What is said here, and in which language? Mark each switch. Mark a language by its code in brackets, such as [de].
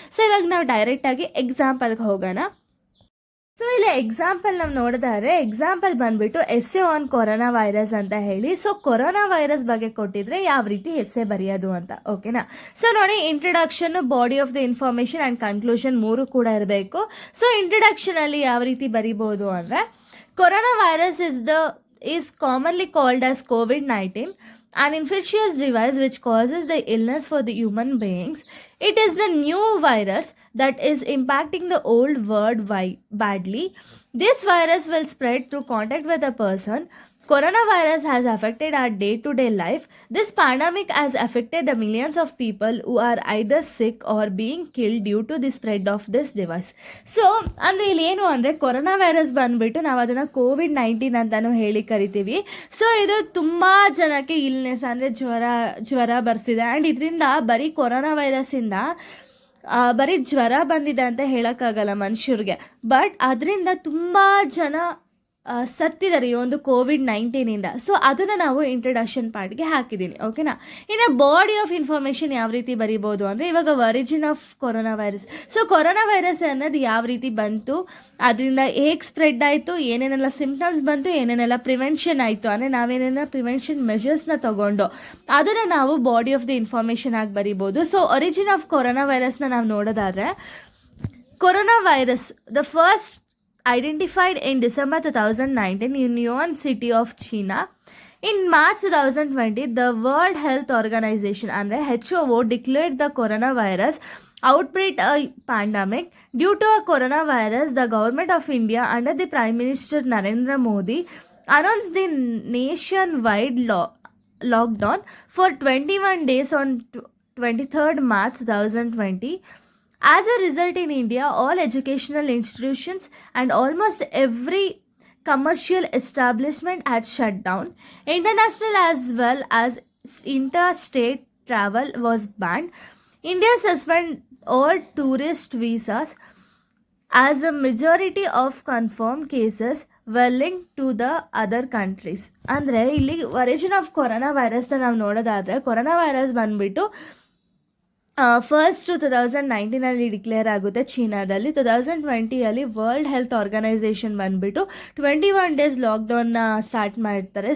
[kn] So ಇವಾಗ ನಾವು ಡೈರೆಕ್ಟಾಗಿ ಎಕ್ಸಾಂಪಲ್ಗೆ ಹೋಗೋಣ. ಸೊ ಇಲ್ಲಿ ಎಕ್ಸಾಂಪಲ್ ನಾವು ನೋಡಿದ್ರೆ ಎಕ್ಸಾಂಪಲ್ ಬಂದ್ಬಿಟ್ಟು ಎಸ್ಸೆ ಆನ್ ಕೊರೋನಾ ವೈರಸ್ ಅಂತ ಹೇಳಿ. ಸೊ ಕೊರೋನಾ ವೈರಸ್ ಬಗ್ಗೆ ಕೊಟ್ಟಿದ್ರೆ ಯಾವ ರೀತಿ ಎಸ್ಸೆ ಬರೆಯೋದು ಅಂತ, ಓಕೆನಾ. ಸೊ ನೋಡಿ, introduction, body of the information and conclusion 3 ಕೂಡ ಇರಬೇಕು. ಸೊ ಇಂಟ್ರಡಕ್ಷನಲ್ಲಿ ಯಾವ ರೀತಿ ಬರಿಬೋದು ಅಂದರೆ, [en] Corona virus is commonly called as COVID-19, an infectious disease which causes the illness for the human beings. It is the new virus that is impacting the old world badly. This virus will spread through contact with a person. Coronavirus has affected our day-to-day life. This pandemic has affected the millions of people who are either sick or being killed due to the spread of this device. So, [kn] ಅಂದರೆ ಇಲ್ಲಿ ಏನು ಅಂದರೆ corona virus ಬಂದುಬಿಟ್ಟು ನಾವು ಅದನ್ನು COVID-19 ಅಂತಲೂ ಹೇಳಿ ಕರಿತೀವಿ. ಸೊ ಇದು ತುಂಬ ಜನಕ್ಕೆ ಇಲ್ನೆಸ್ ಅಂದರೆ ಜ್ವರ ಬರ್ಸಿದೆ. ಆ್ಯಂಡ್ ಇದರಿಂದ ಬರೀ ಕೊರೋನಾ ವೈರಸ್ಸಿಂದ ಬರೀ ಜ್ವರ ಬಂದಿದೆ ಅಂತ ಹೇಳೋಕ್ಕಾಗಲ್ಲ ಮನುಷ್ಯರಿಗೆ, ಬಟ್ ಅದರಿಂದ ತುಂಬ ಜನ ಸತ್ತಿದ್ದಾರೆ ಈ ಒಂದು COVID-19ಇಂದ. ಸೊ ಅದನ್ನು ನಾವು ಇಂಟ್ರಡಕ್ಷನ್ ಪಾರ್ಟ್ಗೆ ಹಾಕಿದ್ದೀನಿ, ಓಕೆನಾ. ಇನ್ನು ಬಾಡಿ ಆಫ್ ಇನ್ಫಾರ್ಮೇಷನ್ ಯಾವ ರೀತಿ ಬರಿಬೋದು ಅಂದರೆ, ಇವಾಗ origin of corona virus. So corona virus ಅನ್ನೋದು ಯಾವ ರೀತಿ ಬಂತು, ಅದರಿಂದ ಹೇಗೆ ಸ್ಪ್ರೆಡ್ ಆಯಿತು, ಏನೇನೆಲ್ಲ ಸಿಂಪ್ಟಮ್ಸ್ ಬಂತು, ಏನೇನೆಲ್ಲ ಪ್ರಿವೆನ್ಷನ್ ಆಯಿತು, ಅಂದರೆ ನಾವೇನೇನ ಪ್ರಿವೆನ್ಷನ್ ಮೆಷರ್ಸ್ನ ತೊಗೊಂಡು ಅದನ್ನು ನಾವು ಬಾಡಿ ಆಫ್ ದಿ ಇನ್ಫಾರ್ಮೇಷನ್ ಆಗಿ ಬರಿಬೋದು. [en] so origin of corona ವೈರಸ್ನ [kn] ನಾವು ನೋಡೋದಾದರೆ, [en] Corona virus the first identified in December 2019 in Yuan city of China. In March 2020, the World Health Organization [kn] ಅಂದರೆ [en] HOO declared the coronavirus outbreak a pandemic. Due to a coronavirus, the government of India under the Prime Minister Narendra Modi announced the nationwide lockdown for 21 days on 23rd March 2020. As a result, in India, all educational institutions and almost every commercial establishment had shut down. International as well as interstate travel was banned. India suspended all tourist visas as a majority of confirmed cases were linked to the other countries. [kn] ಅಂದರೆ ಇಲ್ಲಿ origin of corona ವೈರಸ್ನ ನಾವು ನೋಡೋದಾದರೆ, corona virus ಬಂದುಬಿಟ್ಟು first 2019 declare ಆಗುತ್ತೆ ಚೀನಾದಲ್ಲಿ. 2020 world health organisation ಬಂದುಬಿಟ್ಟು 21 days ಲಾಕ್ಡೌನ್ನ start ಮಾಡ್ತಾರೆ.